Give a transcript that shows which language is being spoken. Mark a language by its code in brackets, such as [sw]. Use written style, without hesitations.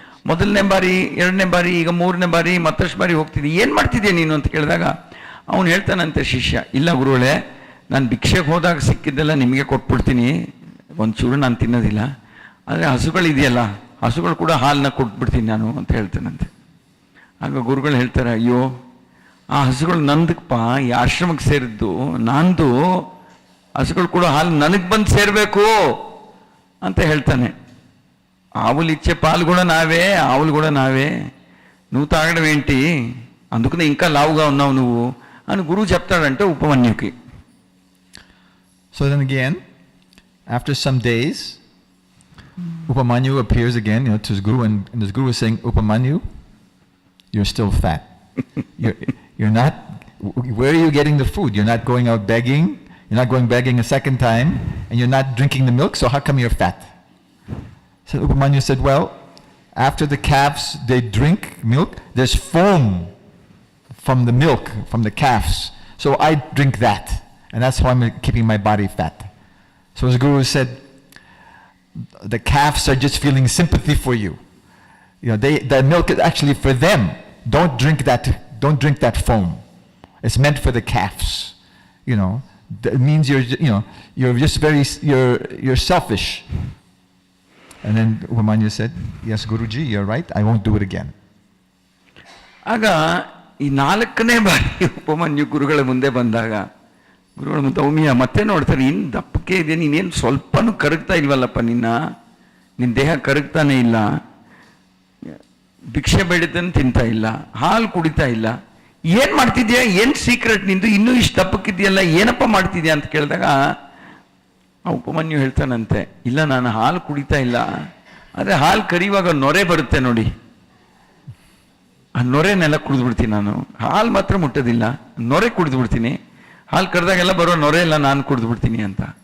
[kn] ಮೊದಲನೇ ಬಾರಿ, ಎರಡನೇ ಬಾರಿ, ಈಗ ಮೂರನೇ ಬಾರಿ, ಮತ್ತಷ್ಟು ಬಾರಿ ಹೋಗ್ತಿದ್ದಿ, ಏನು ಮಾಡ್ತಿದ್ಯಾ ನೀನು ಅಂತ ಕೇಳಿದಾಗ ಅವನು ಹೇಳ್ತಾನಂತೆ ಶಿಷ್ಯ, ಇಲ್ಲ ಗುರುಗಳೇ, ನಾನು ಭಿಕ್ಷೆಗೆ ಹೋದಾಗ ಸಿಕ್ಕಿದ್ದೆಲ್ಲ ನಿಮಗೆ ಕೊಟ್ಬಿಡ್ತೀನಿ, ಒಂಚೂರು ನಾನು ತಿನ್ನೋದಿಲ್ಲ, ಆದರೆ ಹಸುಗಳಿದೆಯಲ್ಲ, ಹಸುಗಳು ಕೂಡ ಹಾಲನ್ನ ಕೊಟ್ಬಿಡ್ತೀನಿ ನಾನು ಅಂತ ಹೇಳ್ತಾನಂತೆ. ಆಗ ಗುರುಗಳು ಹೇಳ್ತಾರೆ, ಅಯ್ಯೋ ಆ ಹಸುಗಳು ನಂದಕ್ಕಪ್ಪ, ಈ ಆಶ್ರಮಕ್ಕೆ ಸೇರಿದ್ದು ನಂದು, ಹಸುಗಳು ಕೂಡ ಹಾಲು ನನಗೆ ಬಂದು ಸೇರಬೇಕು ಅಂತ ಹೇಳ್ತಾನೆ. [te] ఆవులు ఇచ్చే పాలు కూడా నావే, ఆవులు కూడా నావే, నువ్వు తాగడం ఏంటి, అందుకనే ఇంకా లావుగా ఉన్నావు నువ్వు అని గురువు చెప్తాడంటే ఉపమన్యుకి. [en] So then again, after some days, Upamanyu appears again, to his guru, and his guru is saying, Upamanyu, you're still fat. You're not, where are you getting the food? You're not going out begging, you're not going begging a second time, and you're not drinking the milk, so how come you're fat? So Upamanyu said, well, after the calves, they drink milk, there's foam from the milk, from the calves. So I drink that, and that's how I'm keeping my body fat. So his guru said, the calves are just feeling sympathy for you. The milk is actually for them. Don't drink that foam. It's meant for the calves. That means you're just you're selfish. And then Upamanyu said, yes, Guruji, you're right, I won't do it again. [kn] ಆಗ ಈ 4ನೇ ಬಾರಿ ಉಪಮನ್ಯು ಗುರುಗಳ ಮುಂದೆ ಬಂದಾಗ ಗುರುಗಳ ಮುಂದೆ ದೌಮ್ಯ ಮತ್ತೆ ನೋಡ್ತಾರೆ, ಇನ್ನು ದಪ್ಪಕ್ಕೆ ಇದೆ, ನೀನೇನು ಸ್ವಲ್ಪನೂ ಕರಗ್ತಾ ಇಲ್ವಲ್ಲಪ್ಪ, ನಿನ್ನ ದೇಹ ಕರಗ್ತಾನೆ ಇಲ್ಲ, ಭಿಕ್ಷೆ ಬೇಡದನ್ನು ತಿಂತಾ ಇಲ್ಲ, ಹಾಲು ಕುಡಿತಾ ಇಲ್ಲ, ಏನು ಮಾಡ್ತಿದ್ಯಾ, ಏನು ಸೀಕ್ರೆಟ್ ನಿಂದು, ಇನ್ನೂ ಇಷ್ಟು ದಪ್ಪಕ್ಕಿದೆಯಲ್ಲ, ಏನಪ್ಪ ಮಾಡ್ತಿದ್ಯಾ ಅಂತ ಕೇಳಿದಾಗ ಆ ಉಪಮನ್ಯು ಹೇಳ್ತಾನಂತೆ, ಇಲ್ಲ ನಾನು ಹಾಲು ಕುಡಿತಾ ಇಲ್ಲ, ಆದರೆ ಹಾಲು ಕರಿಯುವಾಗ ನೊರೆ ಬರುತ್ತೆ ನೋಡಿ, ಆ ನೊರೆನೆಲ್ಲ ಕುಡಿದ್ಬಿಡ್ತೀನಿ ನಾನು, ಹಾಲು ಮಾತ್ರ ಮುಟ್ಟೋದಿಲ್ಲ, ನೊರೆ ಕುಡಿದ್ಬಿಡ್ತೀನಿ, ಹಾಲು ಕರೆದಾಗೆಲ್ಲ ಬರೋ ನೊರೆ ಎಲ್ಲ ನಾನು ಕುಡಿದ್ಬಿಡ್ತೀನಿ ಅಂತ.